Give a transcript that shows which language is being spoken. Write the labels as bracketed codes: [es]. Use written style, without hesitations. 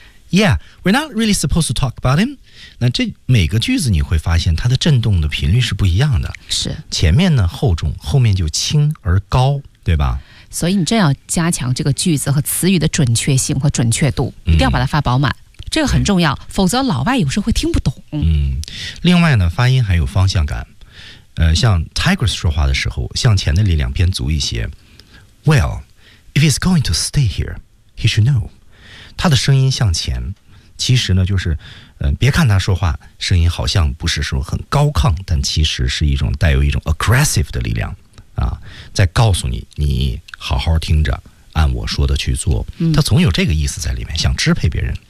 [en] Yeah, we're not really supposed to talk about him. [zh] 那这每个句子你会发现它的振动的频率是不一样的，是前面呢厚重，后面就轻而高，对吧？所以你真要加强这个句子和词语的准确性和准确度，一定要把它发饱满。嗯，这个很重要，否则老外有时候会听不懂。嗯，另外呢发音还有方向感，像 Tigress 说话的时候，向前的力量偏足一些。 [en] Well, if he's going to stay here, he should know. [zh] 他的声音向前，其实呢就是，别看他说话声音好像不是说很高亢，但其实是一种带有一种 aggressive 的力量啊，在告诉你，你好好听着，按我说的去做。他总有这个意思在里面，想支配别人。